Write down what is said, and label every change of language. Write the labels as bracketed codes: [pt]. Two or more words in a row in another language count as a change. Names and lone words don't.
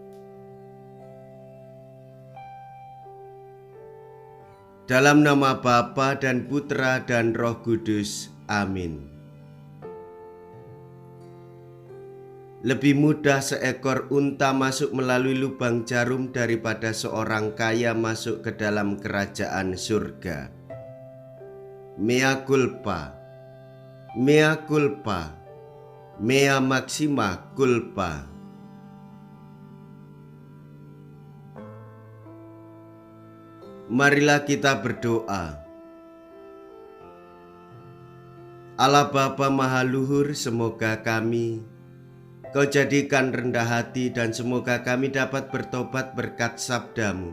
[id] Dalam nama Bapa dan Putra dan Roh Kudus. Amin. Lebih mudah seekor unta masuk melalui lubang jarum daripada seorang kaya masuk ke dalam kerajaan surga. [la] Mea culpa, mea culpa, mea maxima culpa. [id] Marilah kita berdoa. Allah Bapa Maha Luhur, semoga Kau jadikan rendah hati dan semoga kami dapat bertobat berkat sabda-Mu.